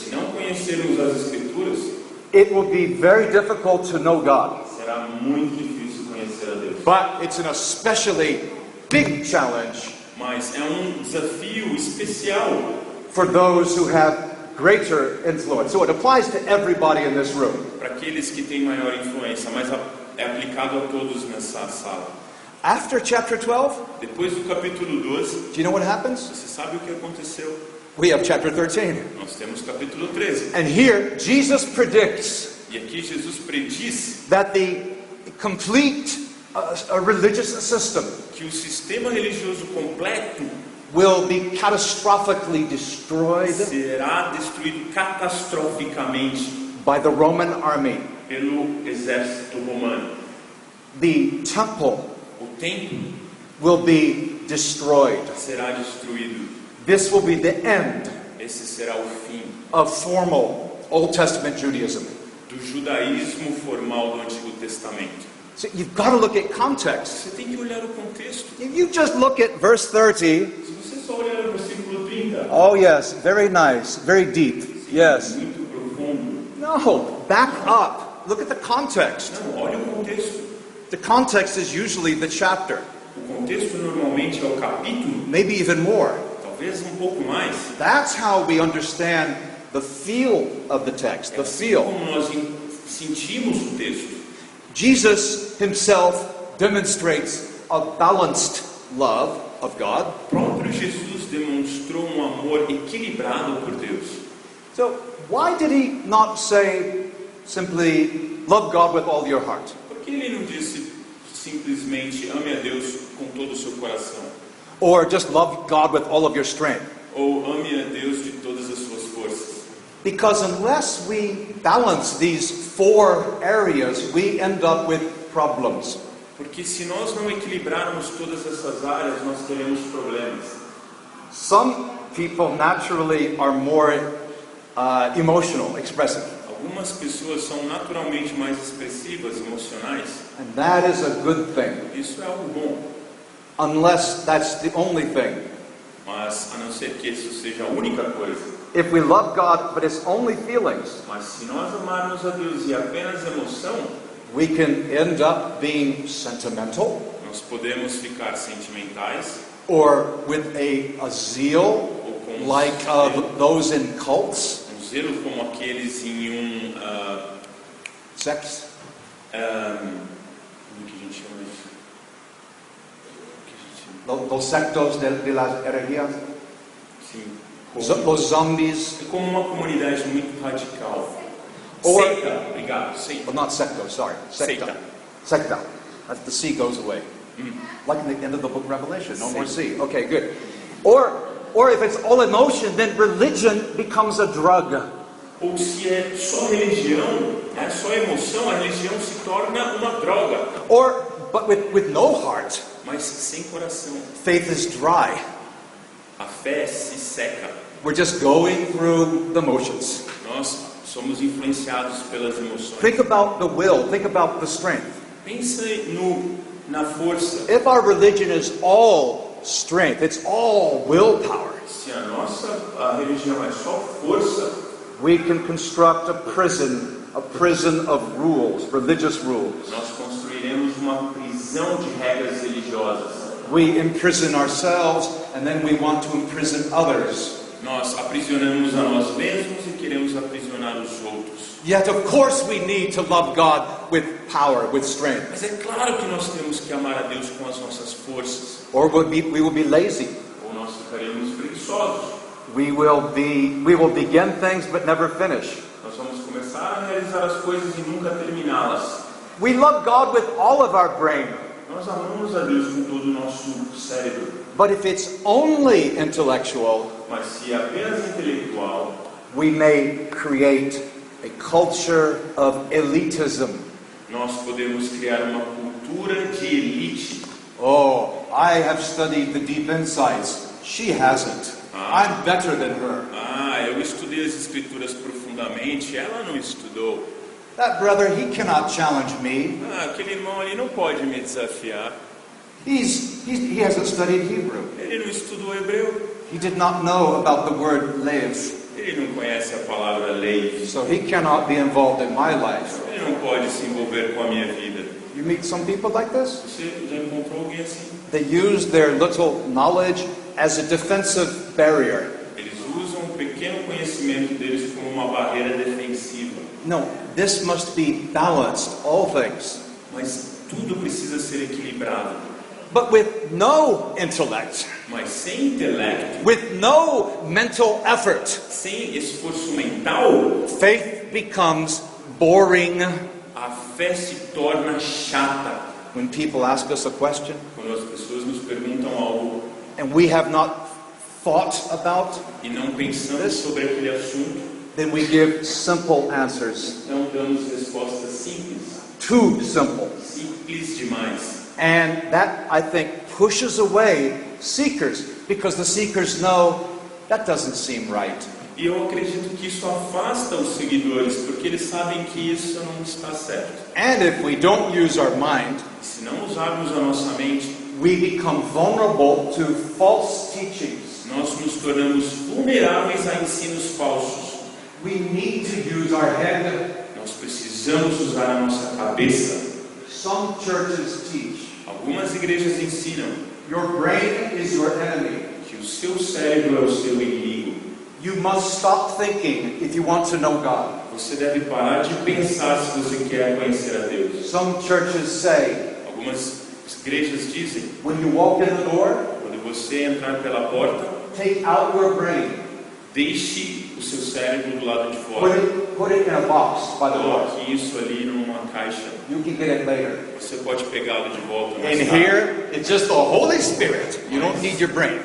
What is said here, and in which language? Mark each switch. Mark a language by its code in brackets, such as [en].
[pt] Se não conhecermos as Escrituras, [en] it will be very difficult to know God. [pt] será muito difícil conhecer a Deus. [en] But it's an especially big challenge [pt] mas é um desafio especial [en] for those who have greater influence. So it applies to everybody in this room. [pt] para aqueles que têm maior influência, mas é aplicado a todos nessa sala. [en] After chapter 12, [pt] Depois do capítulo 12, [en] do you know what happens? [pt] você sabe o que aconteceu? [en] We have chapter 13. [pt] Nós temos capítulo 13. [en] And here, Jesus predicts [pt] E aqui Jesus prediz [en] that the complete religious system [pt] que o sistema religioso completo [en] will be catastrophically destroyed [pt] será destruído catastroficamente [en] by the Roman army. [pt] pelo exército romano. [en] The temple [pt] O templo [en] will be destroyed. [pt] será destruído. [en] This will be the end [pt] Esse será o fim [en] of formal Old Testament Judaism. [pt] do judaísmo formal do Antigo Testamento. [en] So you've got to look at context. [pt] Você tem que olhar o contexto. [en] If you just look at verse 30, [pt] Se você só olhar o versículo 30, [en] oh yes, very nice, very deep. Yes. [pt] muito profundo. [en] No, back up. Look at the context. [pt] Não, olha o contexto. [en] The context is usually the chapter, [pt] O contexto normalmente é o capítulo, [en] maybe even more. [pt] talvez um pouco mais. [en] That's how we understand the feel of the text, the feel. [pt] Como nós sentimos o texto. [en] Jesus himself demonstrates a balanced love of God. [pt] O próprio Jesus demonstrou um amor equilibrado por Deus. [en] So why did he not say simply, love God with all your heart? [pt] Por que ele não disse simplesmente ame a Deus com todo o seu coração? [en] Or just love God with all of your strength? [pt] Ou ame a Deus de todas as suas forças? [en] Because unless we balance these four areas, we end up with problems. [pt] Porque se nós não equilibrarmos todas essas áreas, nós teremos problemas. [en] Some people naturally are more emotional, expressive. [pt] Algumas pessoas são naturalmente mais expressivas, emocionais. [en] And that is a good thing. [pt] Isso é algo bom. [en] Unless that's the only thing. [pt] Mas a não ser que isso seja a única coisa. [en] If we love God, but it's only feelings, [pt] Mas se nós amarmos a Deus e apenas emoção, [en] we can end up being sentimental [pt] nós podemos ficar sentimentais [en] or with a zeal [pt] ou com [en] like those in cults, [pt] zelo como aqueles em [en] sects. [pt] como que a gente chama isso? O que a gente chama? [es] Los sectos de las herejías, [pt] Sim, [es] los zombies, [pt] é como uma comunidade muito radical. [en] Or- [pt] Seita, obrigado, seita. [en] well, not sectos, sorry, secta. [es] Secta. [en] Secta. As the sea goes away. Like in the end of the book of Revelation, no more sea. Okay, good. Or if it's all emotion, then religion becomes a drug. [pt] Ou se é só religião, é só emoção, a religião se torna uma droga. [en] But with no heart, [pt] Mas sem coração, [en] faith is dry. [pt] a fé se seca. [en] We're just going through the motions. [pt] Nós somos influenciados pelas emoções. [en] Think about the will, think about the strength. [pt] Pensa na força. [en] If our religion is all strength, it's all willpower, [pt] Se a religião é só força, [en] we can construct a prison of rules, religious rules. [pt] nós construiremos uma prisão de regras religiosas. [en] We imprison ourselves and then we want to imprison others. [pt] Nós aprisionamos a nós mesmos e queremos aprisionar os outros. [en] Yet, of course, we need to love God with power, with strength. [pt] Mas é claro que nós temos que amar a Deus com as nossas forças. [en] Or we will be lazy. [pt] Ou nós ficaremos preguiçosos. [en] We will begin things but never finish. [pt] Nós vamos começar a realizar as coisas e nunca terminá-las. [en] We love God with all of our brain. [pt] Nós amamos a Deus com todo o nosso cérebro. [en] But if it's only intellectual, [pt] Mas se é apenas intelectual, [en] we may create a culture of elitism. [pt] nós podemos criar uma cultura de elite. [en] Oh, I have studied the deep insights. She hasn't. I'm better than her. [pt] Eu estudei as escrituras profundamente, ela não estudou. [en] That brother, he cannot challenge me. [pt] Aquele irmão ali não pode me desafiar. [en] He hasn't studied Hebrew. [pt] Ele não estudou hebreu. [en] He did not know about the word lev. [pt] Ele não conhece a palavra lei. [en] So he cannot be involved in my life. [pt] Ele não pode se envolver com a minha vida. [en] You meet some people like this? [pt] Você já encontrou alguém assim? [en] They use their little knowledge as a defensive barrier. [pt] Eles usam o pequeno conhecimento deles como uma barreira defensiva. [en] No, this must be balanced, all things. [pt] Mas tudo precisa ser equilibrado. [en] But with no intellect, [pt] Mas sem intelecto, [en] with no mental effort, [pt] sem esforço mental, [en] faith becomes boring. [pt] a fé se torna chata. [en] When people ask us a question [pt] Quando as pessoas nos perguntam algo [en] and we have not thought about, [pt] e não pensamos sobre aquele assunto, [en] then we give simple answers. [pt] então damos respostas simples, [en] Too simple. [pt] simples demais. [en] And that, I think, pushes away seekers, because the seekers know that doesn't seem right. [pt] E eu acredito que isso afasta os seguidores, porque eles sabem que isso não está certo. [en] And if we don't use our mind, [pt] E se não usarmos a nossa mente, [en] we become vulnerable to false teachings. [pt] nós nos tornamos vulneráveis a ensinos falsos. [en] We need to use our head. [pt] Nós precisamos usar a nossa cabeça. [en] Some churches teach [pt] Algumas igrejas ensinam [en] your brain is your enemy. [pt] que o seu cérebro é o seu inimigo. [en] You must stop thinking if you want to know God. [pt] Você deve parar de pensar se você quer conhecer a Deus. [en] Some churches say [pt] Algumas igrejas dizem, [en] when you walk in the door, [pt] quando você entrar pela porta, [en] take out your brain. [pt] deixe o seu cérebro do lado de [en] Put [pt] fora. [en] it in a box by the door. [pt] Coloque isso ali numa caixa. [en] You can get it later. [pt] Você pode pegá-lo de volta mais [en] In [pt] tarde. [en] here, it's just the Holy Spirit. You don't need your brain.